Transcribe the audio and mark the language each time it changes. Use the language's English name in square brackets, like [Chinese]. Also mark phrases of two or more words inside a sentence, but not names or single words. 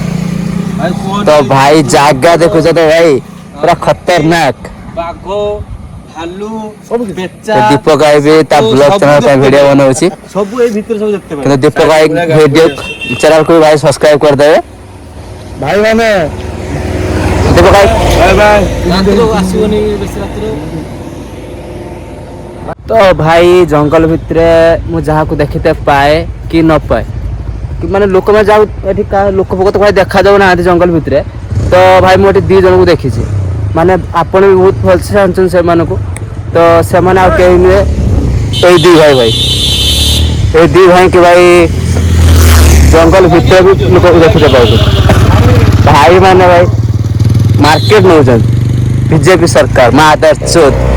[Hindi] तो भाई जागा देखो तो भाई पूरा खतरनाक बाघ [Odia] ଭାଲୁ ସବୁ କିଛି। ବେଚା ଦୀପକ ଭାଇ ବି ତା ବ୍ଲଗ ଚ୍ୟାନେଲ ପାଇଁ ଭିଡିଓ ବନଉଛି ସବୁ ଏଇ ଭିତରେ ସବୁ ଦେଖତେ କିନ୍ତୁ ଦୀପକ ଭାଇ ଭିଡିଓ ଚ୍ୟାନେଲ [Hindi] को भाई सब्सक्राइब [Odia] କରିଦେବେ ଭାଇ ମାନେ ଦୀପକ ଭାଇ [English] bye bye. [Odia] ରାତିରେ ଆସିବନି ବେଶୀ ରାତିରେ ତ ଭାଇ ଜଙ୍ଗଲ ଭିତରେ ମୁଁ ଯାହାକୁ ଦେଖିତେ ପାଏ କି ନ ପାଏ କି ମାନେ ଲୋକମାନେ ଯାଉ ଏଠି ଲୋକ ଫୋକ ତ ଭାଇ ଦେଖାଯାଉ ନାହାନ୍ତି ଜଙ୍ଗଲ ଭିତରେ ତ ଭାଇ ମୁଁ ଏଠି 2 ଜଣଙ୍କୁ ଦେଖିଛି ମାନେ ଆପଣ ବି ବହୁତ ଭଲସେ ଜାଣିଛନ୍ତି ସେମାନଙ୍କୁ ତ ସେମାନେ ଆଉ କେହି ନୁହେଁ ଏଇ 2 ଭାଇ ଏଇ 2 ଭାଇ କି ଭାଇ ଜଙ୍ଗଲ ଭିତରେ ବି ଲୋକ ଦେଖିତେ ପାଉଛନ୍ତି ଭାଇ ମାନେ ଭାଇ ମାର୍କେଟ ନେଉଛନ୍ତି ବିଜେପି ସରକାର ମାଦର ଚୋଦ